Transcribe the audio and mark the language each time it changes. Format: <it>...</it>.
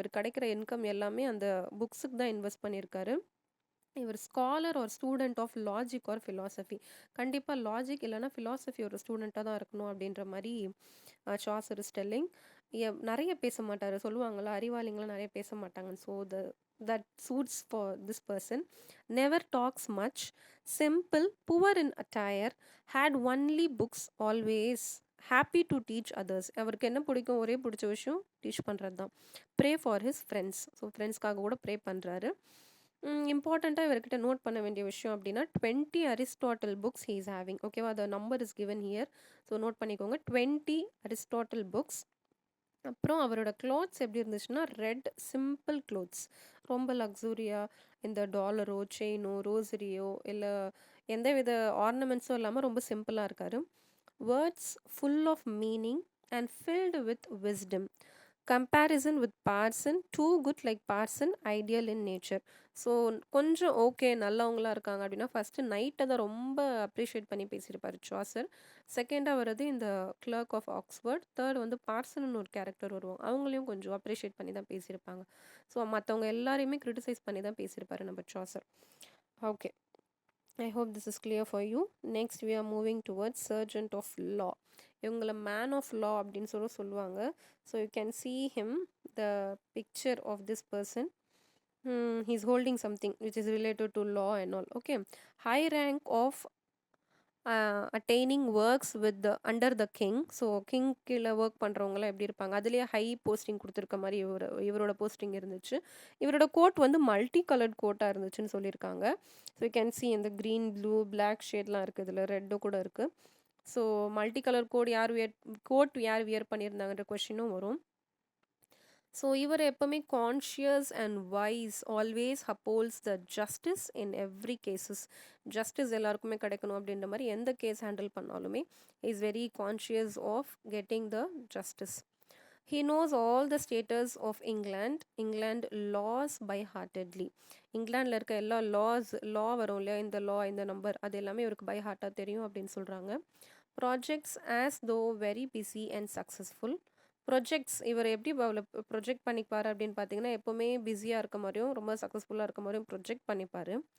<ta>இவர் கிடைக்கிற இன்கம் எல்லாமே அந்த புக்ஸுக்கு தான் இன்வெஸ்ட் பண்ணியிருக்காரு. இவர் ஸ்காலர் ஒரு</ta> <en>Student of logic or philosophy.</en> <ta>கண்டிப்பாக லாஜிக் இல்லைனா ஃபிலாசபி ஒரு ஸ்டூடெண்ட்டாக தான் இருக்கணும் அப்படின்ற மாதிரி</ta> <en>Chaucer is telling.</en> <ta>நிறைய பேச மாட்டார். சொல்லுவாங்களா, அறிவாளிங்களாம் நிறைய பேச மாட்டாங்க.</ta> <en>So that suits for this person. Never talks much, simple, poor in attire, had only books, always happy to teach others.</en> <ta>அவருக்கு என்ன பிடிக்கும், ஒரே பிடிச்ச விஷயம் டீச் பண்ணுறது தான்.</ta> <en>Pray for his friends.</en> <ta>So ஃப்ரெண்ட்ஸ்க்காக கூட ப்ரே பண்ணுறாரு. இம்பார்ட்டண்ட்டாக இவர்கிட்ட நோட் பண்ண வேண்டிய விஷயம் அப்படின்னா 20 Aristotle books</ta> <en>He is having. ஓகேவா, the number is given here. So</en> <ta>note பண்ணிக்கோங்க,</ta> <en>20 Aristotle books.</en> <ta>அப்புறம் அவரோட க்ளாத்ஸ் எப்படி இருந்துச்சுன்னா</ta> <en>red simple clothes,</en> <ta>ரொம்ப லக்ஸூரியாக இந்த டாலரோ செயினோ ரோசரியோ இல்லை எந்த வித ஆர்னமெண்ட்ஸும் இல்லாமல் ரொம்ப சிம்பிளாக இருக்கார்.</ta> <en>Words full of meaning and filled with wisdom. Comparison with parson, too good like parson, ideal in nature.</en> <ta>So கொஞ்சம் ஓகே நல்லவங்களாக இருக்காங்க அப்படின்னா ஃபஸ்ட்டு நைட்டை தான் ரொம்ப அப்ரிஷியேட் பண்ணி பேசியிருப்பார் சாசர். செகண்டாக வர்றது இந்த கிளர்க் ஆஃப் ஆக்ஸ்ஃபோர்ட். தேர்ட் வந்து பார்சன்னு ஒரு கேரக்டர் வருவாங்க, அவங்களையும் கொஞ்சம் அப்ரிஷியேட் பண்ணி தான் பேசியிருப்பாங்க. ஸோ மற்றவங்க எல்லாரையுமே கிரிட்டிசைஸ் பண்ணி தான் பேசியிருப்பாரு நம்ம Chaucer.</ta> <en>Okay, I hope this is clear for you. Next we are moving towards sergeant of law.</en> <ta>இவங்கள மேன் ஆஃப் லா அப்படின்னு சொல்லுவாங்க.</ta> <en>So you can see him, the picture of this person. He's holding something which is related to law and all. Okay, high rank of attaining works with the under the king.</en> <ta>So king கீழே work பண்ணுறவங்களாம் எப்படி இருப்பாங்க, அதுலேயே high posting கொடுத்துருக்க மாதிரி இவரோட posting இருந்துச்சு. இவரோட code வந்து மல்டி கலர்ட் கோட்டாக இருந்துச்சுன்னு சொல்லியிருக்காங்க.</ta> <en>so you can see</en> <ta>இந்த க்ரீன் ப்ளூ பிளாக் ஷேட்லாம் இருக்குது, இதில் ரெட்டு கூட இருக்குது. ஸோ மல்டி கலர் கோட் யார் வியர் பண்ணியிருந்தாங்கன்ற கொஷினும் வரும்.</ta> <en>so</en> <ta>இவர் எப்போவுமே</ta> <en>Conscious and wise, always upholds the justice in every cases.</en> <ta>Justice எல்லாருக்குமே கிடைக்கணும் அப்படின்ற மாதிரி எந்த கேஸ் ஹேண்டில் பண்ணாலுமே</ta> <en>Is very conscious of getting the justice. He knows all the status of England laws by heartedly.</en> <ta>இங்கிலாண்டில் இருக்க எல்லா லா வரும் இல்லையா, இந்த லா இந்த நம்பர் அது எல்லாமே இவருக்கு பை ஹார்ட்டாக தெரியும் அப்படின்னு சொல்கிறாங்க.</ta> <en>Projects as though very busy and successful.</en> <ta>Projects இவர் எப்படி ப்ரொஜெக்ட் பண்ணிப்பார் அப்படின்னு பார்த்தீங்கன்னா எப்போவுமே பிஸியாக இருக்க மாதிரியும் ரொம்ப சக்ஸஸ்ஃபுல்லாக இருக்க மாதிரியும் ப்ரொஜெக்ட் பண்ணிப்பார்.</ta>